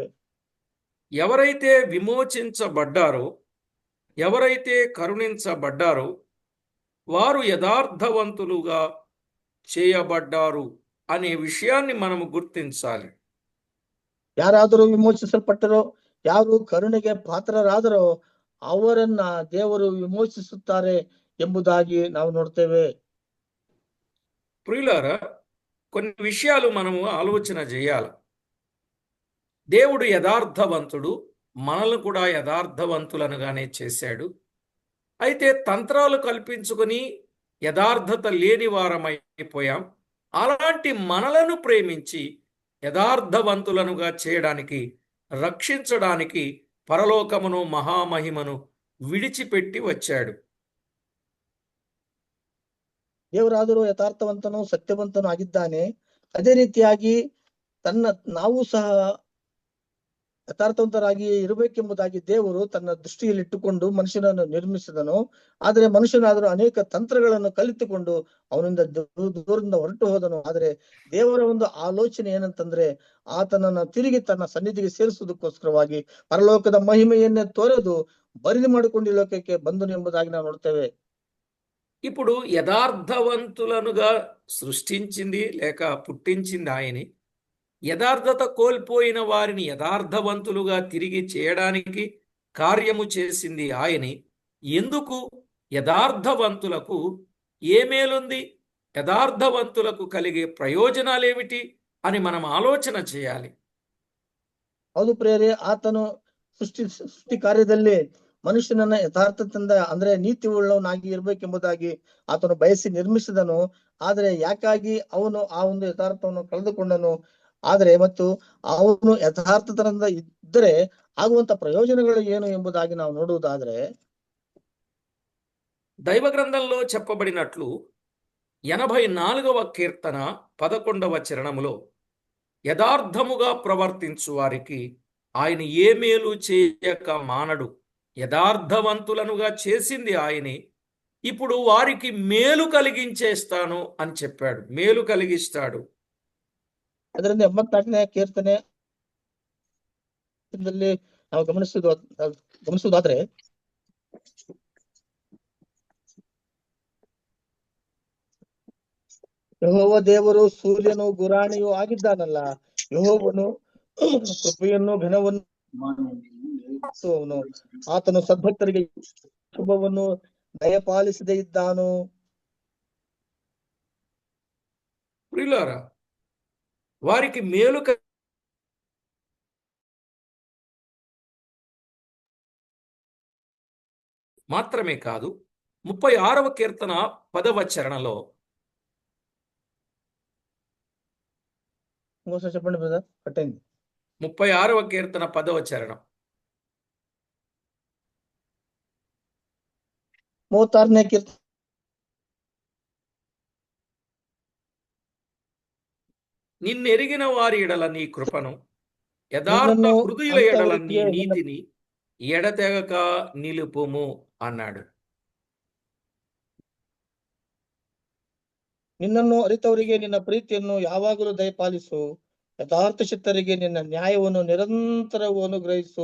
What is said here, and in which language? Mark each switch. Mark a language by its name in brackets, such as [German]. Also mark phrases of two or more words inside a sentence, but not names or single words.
[Telugu] ఎవరైతే విమోచించబడ్డారో, ఎవరైతే కరుణించబడ్డారో వారు యథార్థవంతులుగా చేయబడ్డారు అనే విషయాన్ని మనము గుర్తించాలి. [Kannada] ಯಾರಾದರೂ ವಿಮೋಚಿಸಲ್ಪಟ್ಟರೋ, ಯಾರು ಕರುಣೆಗೆ ಪಾತ್ರರಾದರೋ ಅವರನ್ನ ದೇವರು ವಿಮೋಚಿಸುತ್ತಾರೆ ಎಂಬುದಾಗಿ ನಾವು ನೋಡ್ತೇವೆ. [Telugu] ప్రియులారా, కొన్ని విషయాలు మనము ఆలోచన చేయాలి. దేవుడు యథార్థవంతుడు, మనల్ని కూడా యథార్థవంతులనుగానే చేశాడు. అయితే తంత్రాలు కల్పించుకొని యథార్థత లేని వారమైపోయాం. అలాంటి మనలను ప్రేమించి యథార్థవంతులనుగా చేయడానికి, రక్షించడానికి పరలోకమును మహామహిమను విడిచిపెట్టి వచ్చాడు. [Kannada] ದೇವರಾದರೂ ಯಥಾರ್ಥವಂತನು ಸತ್ಯವಂತನು ಆಗಿದ್ದಾನೆ. ಅದೇ ರೀತಿಯಾಗಿ ನಾವು ಸಹ ಯಥಾರ್ಥವಂತರಾಗಿ ಇರಬೇಕೆಂಬುದಾಗಿ ದೇವರು ತನ್ನ ದೃಷ್ಟಿಯಲ್ಲಿಟ್ಟುಕೊಂಡು ಮನುಷ್ಯನನ್ನು ನಿರ್ಮಿಸಿದನು. ಆದರೆ ಮನುಷ್ಯನಾದರೂ ಅನೇಕ ತಂತ್ರಗಳನ್ನು ಕಲಿತುಕೊಂಡು ಅವನಿಂದ ದೂರದಿಂದ ಹೊರಟು ಹೋದನು. ಆದರೆ ದೇವರ ಒಂದು ಆಲೋಚನೆ ಏನಂತಂದ್ರೆ, ಆತನನ್ನ ತಿರುಗಿ ತನ್ನ ಸನ್ನಿಧಿಗೆ ಸೇರಿಸುವುದಕ್ಕೋಸ್ಕರವಾಗಿ ಪರಲೋಕದ ಮಹಿಮೆಯನ್ನೇ ತೋರೆದು ಬರಿದು ಮಾಡಿಕೊಂಡು ಈ ಲೋಕಕ್ಕೆ ಬಂದನು ಎಂಬುದಾಗಿ ನಾವು ನೋಡ್ತೇವೆ. [Telugu] ఇప్పుడు యథార్థవంతులనుగా సృష్టించింది లేక పుట్టించింది ఆయనే. యథార్థత కోల్పోయిన వారిని యథార్థవంతులుగా తిరిగి చేయడానికి కార్యము చేసింది ఆయనే. ఎందుకు? యథార్థవంతులకు ఏ మేలుంది, యథార్థవంతులకు కలిగే ప్రయోజనాలేమిటి అని మనం ఆలోచన చేయాలి. [Kannada] ಹೌದು ಪ್ರಿಯರೇ, ಆತನು ಸೃಷ್ಟಿ ಕಾರ್ಯದಲ್ಲಿ ಮನುಷ್ಯನನ್ನ ಯಥಾರ್ಥದಿಂದ ಅಂದ್ರೆ ನೀತಿ ಉಳ್ಳವನಾಗಿ ಇರ್ಬೇಕೆಂಬುದಾಗಿ ಆತನು ಬಯಸಿ ನಿರ್ಮಿಸಿದನು. ಆದ್ರೆ ಯಾಕಾಗಿ ಅವನು ಆ ಒಂದು ಯಥಾರ್ಥವನ್ನು ಕಳೆದುಕೊಂಡನು? ಆದ್ರೆ ಮತ್ತು ಅವನು ಯಥಾರ್ಥತನದಿಂದ ಇದ್ದರೆ ಆಗುವಂತ ಪ್ರಯೋಜನಗಳು ಏನು ಎಂಬುದಾಗಿ ನಾವು ನೋಡುವುದಾದ್ರೆ, [Telugu] దైవ గ్రంథంలో చెప్పబడినట్లు 84వ కీర్తన 11వ చరణములో యథార్థముగా ప్రవర్తించు వారికి ఆయన ఏ మేలు చేయక మానడు, యథార్థవంతులనుగా చేసింది ఆయనే, ఇప్పుడు వారికి మేలు కలిగించేస్తాను అని చెప్పాడు. మేలు కలిగిస్తాడు. [Kannada] ಅದರಿಂದ 84ನೇ ಕೀರ್ತನೆಯಲ್ಲಿ ನಾವು ಗಮನಿಸುವುದಾದ್ರೆ ಯೆಹೋವ ದೇವರು ಸೂರ್ಯನು ಗುರಾಣಿಯೂ ಆಗಿದ್ದಾನಲ್ಲ, ಯೆಹೋವನು ಕೃಪೆಯನ್ನು ಘನವನ್ನು ಆತನು ಸದ್ಭಕ್ತರಿಗೆ ಶುಭವನ್ನು ದಯಪಾಲಿಸದೇ ಇದ್ದಾನು. [Telugu] ప్రియులారా, వారికి మేలు మాత్రమే కాదు, 36వ కీర్తన 10వ చరణంలో ఇంకోసారి చెప్పండి బ్రదర్, కట్ అయింది. 36వ కీర్తన 10వ చరణం. [Kannada] 36ನೇ ಕೀರ್ತನೆ [Telugu] నిన్నెరిగిన వారి ఎడల నీ కృపను, యథార్థ నిన్నను హృదయుల ఎడల నీ అంతవరకే నీతిని ఎడతెగక నిలుపుము అన్నాడు. [Kannada] ನಿನ್ನನ್ನು ಅರಿತವರಿಗೆ ನಿನ್ನ ಪ್ರೀತಿಯನ್ನು ಯಾವಾಗಲೂ ದಯಪಾಲಿಸು, ಯಥಾರ್ಥ ಚಿತ್ತರಿಗೆ ನಿನ್ನ ನ್ಯಾಯವನ್ನು ನಿರಂತರವೂ ಅನುಗ್ರಹಿಸು